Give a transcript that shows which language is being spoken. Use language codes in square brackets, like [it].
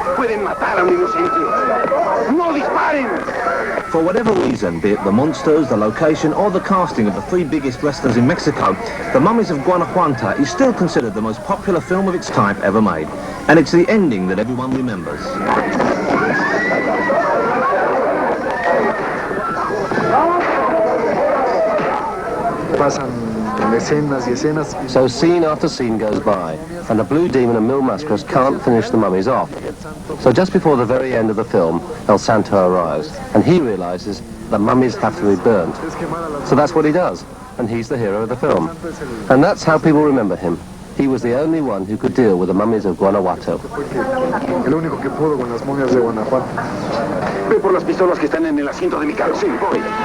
[es] ¡Pueden matar a un inocente! ¡No disparen! [en] For whatever reason, be it the monsters, the location, or the casting of the three biggest wrestlers in Mexico, The Mummies of Guanajuato is still considered the most popular film of its type ever made. And it's the ending that everyone remembers. So scene after scene goes by, and the Blue Demon and Mil Mascaras can't finish the mummies off. So just before the very end of the film, El Santo arrives, and he realizes the mummies have to be burnt. So that's what he does, and he's the hero of the film. And that's how people remember him. He was the only one who could deal with the mummies of Guanajuato. [es] El único que pudo con las momias de Guanajuato. Ve por las pistolas que están en el asiento de mi carro. Sí, voy.